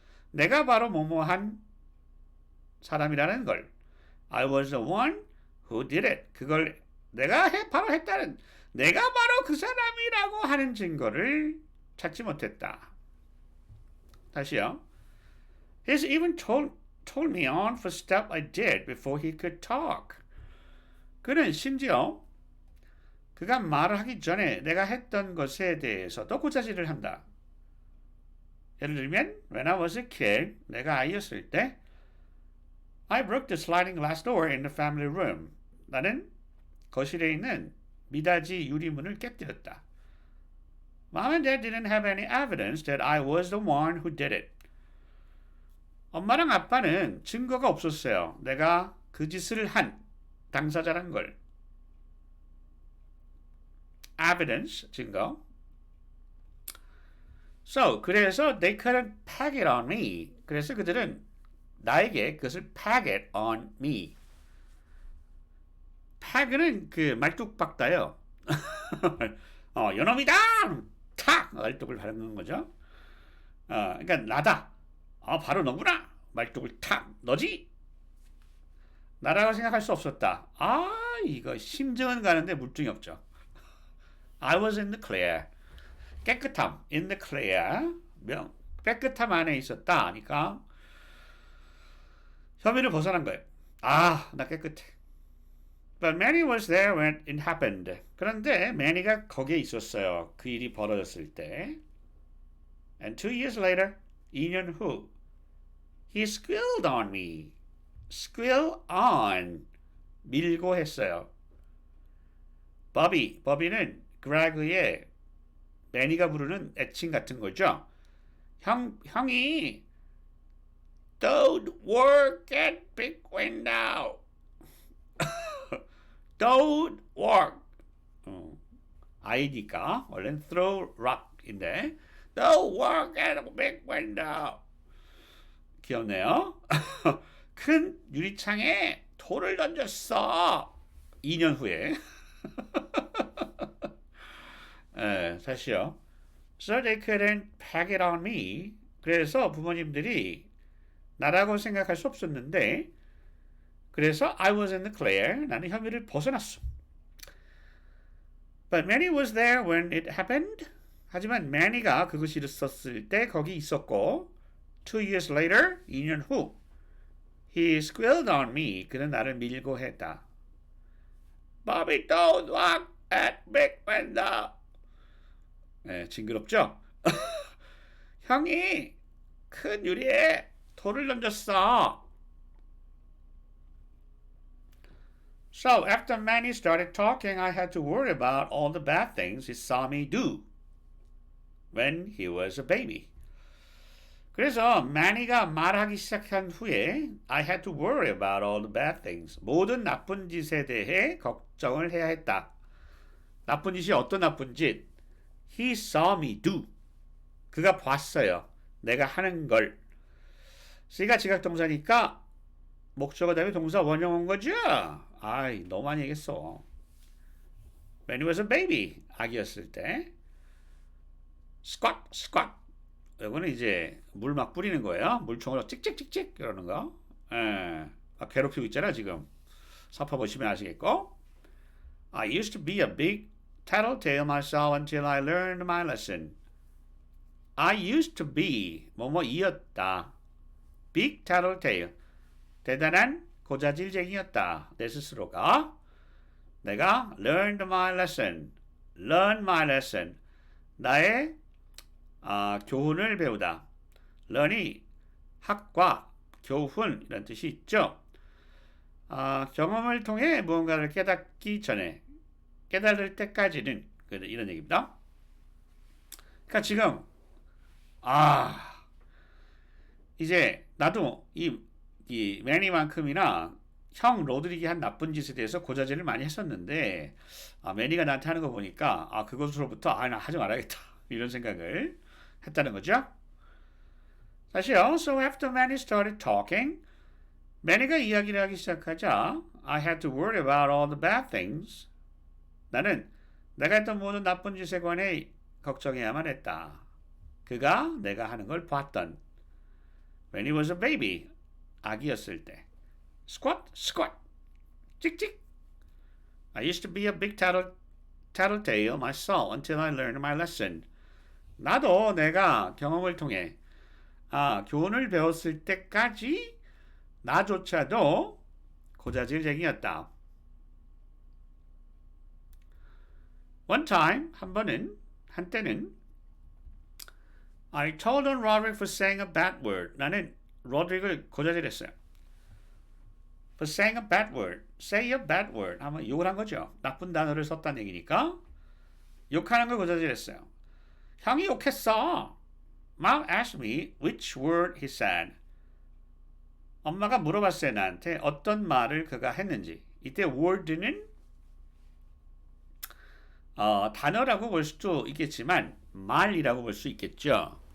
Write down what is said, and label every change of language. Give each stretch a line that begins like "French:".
Korean: 내가 바로 뭐뭐한 사람이라는 걸.
English: I was the one who did it.
Korean: 그걸 내가 바로 했다는, 내가 바로 그 사람이라고 하는 증거를 찾지 못했다. 다시요.
English: He's even told me on for stuff I did before he could talk.
Korean: 그는 심지어 그가 말을 하기 전에 내가 했던 것에 대해서도 고자질을 한다. 예를 들면
English: When I was a kid,
Korean: 내가 아이였을 때
English: I broke the sliding glass door in the family room.
Korean: 나는 거실에 있는 미닫이 유리문을 깨뜨렸다.
English: Mom and Dad didn't have any evidence that I was the one who did it.
Korean: 엄마랑 아빠는 증거가 없었어요. 내가 그 짓을 한 당사자란 걸. Evidence, 증거.
English: So,
Korean: 그래서
English: they couldn't peg it on me.
Korean: 그래서 그들은 나에게 그것을
English: peg it on me.
Korean: peg는 그 말뚝박다요. 요놈이다! 탁! 말뚝을 바르는 거죠. 그러니까 나다. 바로 너구나. 말뚝을 탁! 너지? 나라고 생각할 수 없었다. 이거 심증은 가는데 물증이 없죠.
English: I was in the clear.
Korean: 깨끗함,
English: in the clear.
Korean: 깨끗함 안에 있었다. 하니까 혐의를 벗어난 거예요. 나 깨끗해.
English: But Manny was there when it happened.
Korean: 그런데 매니가 거기에 있었어요. 그 일이 벌어졌을 때.
English: And 2 years later,
Korean: 2년 후,
English: he squealed on me. squeal on.
Korean: 밀고 했어요. 버비는 그레그의 매니가 부르는 애칭 같은 거죠. 형이
English: Don't work at big window. Don't work.
Korean: 아이니까 원래는
English: throw rock인데 Don't work at a big window.
Korean: 귀엽네요. 큰 유리창에 돌을 던졌어. 2년 후에. 다시요.
English: So they couldn't peg it on me.
Korean: 그래서 부모님들이 나라고 생각할 수 없었는데 그래서
English: I was in the clear.
Korean: 나는 혐의를 벗어났어.
English: But Manny was there when it happened.
Korean: 하지만 Manny가 그것이 있었을 때 거기 있었고
English: 2 years later,
Korean: 2년 후
English: He squealed on me.
Korean: 그는 나를 밀고 했다.
English: Bobby don't walk at big window.
Korean: 징그럽죠? 형이 큰 유리에 돌을 던졌어.
English: So after Manny started talking, I had to worry about all the bad things he saw me do when he was a baby.
Korean: 그래서 Manny가 말하기 시작한 후에
English: I had to worry about all the bad things.
Korean: 모든 나쁜 짓에 대해 걱정을 해야 했다. 나쁜 짓이 어떤 나쁜 짓?
English: He saw me do.
Korean: 그가 봤어요. 내가 하는 걸. C가 지각동사니까 목적어 다음에 동사 원형 온 거죠? 너무 많이 얘기했어.
English: When he was a baby.
Korean: 아기였을 때.
English: Squat, squat.
Korean: 이거는 이제 물 막 뿌리는 거예요. 물총으로 찍찍찍찍 이러는 거. 괴롭히고 있잖아 지금. 사파 보시면 아시겠고.
English: I used to be a big tattletale myself until I learned my lesson. I used to be
Korean: 뭐뭐이었다.
English: Big tattletale.
Korean: 대단한 고자질쟁이였다. 내 스스로가. 내가
English: learned my lesson. learn my lesson.
Korean: 나의 교훈을 배우다. learn이 학과, 교훈 이런 뜻이 있죠. 경험을 통해 무언가를 깨닫기 전에 깨달을 때까지는 이런 얘기입니다. 그러니까 지금 이제 나도 이 매니만큼이나 형 로드리기 한 나쁜 짓에 대해서 고자질을 많이 했었는데 매니가 나한테 하는 거 보니까 그것으로부터 나 하지 말아야겠다 이런 생각을 했다는 거죠. 다시요.
English: So after Manny started talking,
Korean: 매니가 이야기를 하기 시작하자
English: I had to worry about all the bad things.
Korean: 나는 내가 했던 모든 나쁜 짓에 관해 걱정해야만 했다. 그가 내가 하는 걸 봤던
English: When he was a baby,
Korean: 아기였을 때
English: Squat, squat,
Korean: 찍찍.
English: I used to be a big tattletale myself until I learned my lesson.
Korean: 나도 내가 경험을 통해 교훈을 배웠을 때까지 나조차도 고자질쟁이였다.
English: One time,
Korean: 한때는
English: I told on Roderick for saying a bad word.
Korean: 나는 로드릭을 고자질했어요.
English: For saying a bad word. Say a bad word.
Korean: 하면 욕을 한 거죠. 나쁜 단어를 썼다는 얘기니까 욕하는 걸 고자질했어요. 형이 욕했어.
English: Mom asked me which word he said.
Korean: 엄마가 물어봤어요. 나한테 어떤 말을 그가 했는지. 이때 word는 단어라고 볼 수도 있겠지만 말이라고 볼 수 있겠죠.